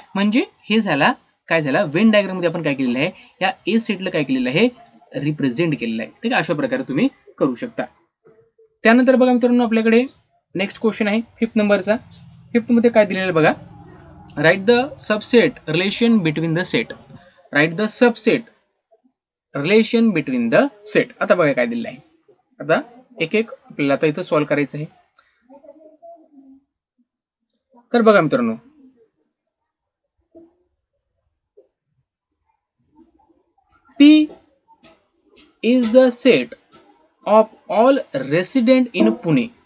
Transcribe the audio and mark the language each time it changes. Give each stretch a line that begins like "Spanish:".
Marathi: म्हणजे हे झाला, काय झाला, वेन डायग्राम मध्ये आपण काय केलेलं आहे, या ए सेटला काय केलेलं आहे, रिप्रेझेंट केलेलं आहे. ठीक आहे, अशा प्रकारे तुम्ही करू शकता. त्यानंतर बघा मित्रांनो, आपल्याकडे नेक्स्ट क्वेश्चन आहे 5th नंबरचा. 5th मध्ये काय दिलेलं बघा,
English: Right the subset relation between the set. Right the subset relation between the set.
Marathi: आता बघा काय दिलेलं आहे. आता एक एक आपल्याला आता इथं सॉल्व्ह करायचं आहे. तर बघा मित्रांनो,
English: P is the set of all resident in Pune.